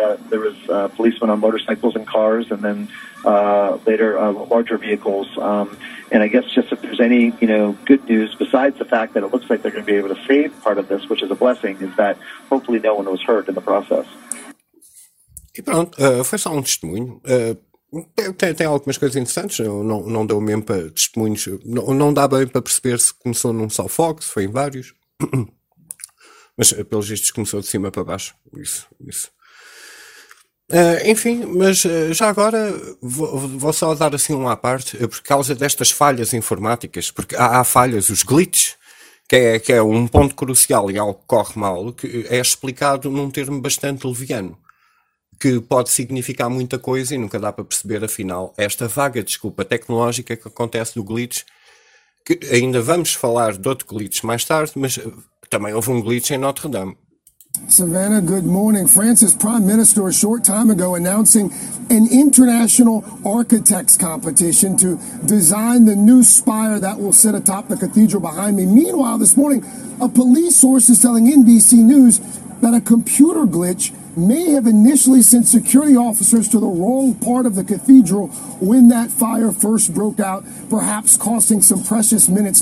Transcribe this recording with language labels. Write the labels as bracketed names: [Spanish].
[English] There was policemen on motorcycles and cars, and then later larger vehicles. And I guess just if there's any, you know, good news, besides the fact that it looks like they're going to be able to save part of this, which is a blessing, is that hopefully no one was hurt in the process. [Portuguese] E pronto, foi só testemunho. Tem algumas coisas interessantes, não deu mesmo para testemunhos, não dá bem para perceber se começou num só foco, se foi em vários, mas pelos vistos começou de cima para baixo, isso. Enfim, mas já agora vou só dar assim um à parte, por causa destas falhas informáticas, porque há falhas, os glitches, que é um ponto crucial e algo que corre mal, que é explicado num termo bastante leviano, que pode significar muita coisa e nunca dá para perceber, afinal, esta vaga desculpa tecnológica que acontece do glitch, que ainda vamos falar de outro glitch mais tarde, mas também houve um glitch em Notre Dame. [English] Savannah, good morning. France's prime minister a short time ago announcing an international architects competition to design the new spire that will sit atop the cathedral behind me. Meanwhile, this morning, a police source is telling NBC News that a computer glitch may have initially sent security officers to the wrong part of the cathedral when that fire first broke out, perhaps costing some precious minutes.